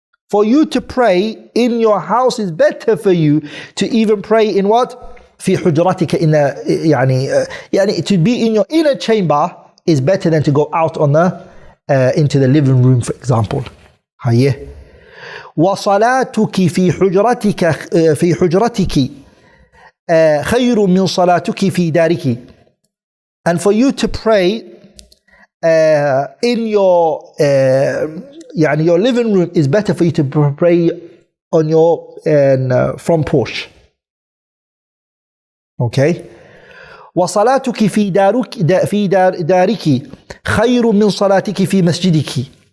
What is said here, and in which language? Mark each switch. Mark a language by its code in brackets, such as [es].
[en] For you to pray in your house is better for you to even pray in what? [ar] في حجرتك, [en] in the يعني to be in your inner chamber is better than to go out on the into the living room, for example. [ar] وصلاتك في حجرتك خير من صلاتك في دارك. [en] And for you to pray in your your living room is better for you to pray on your front porch. Okay. [ar] وصلاتك في دارك خير من صلاتك في مسجدك.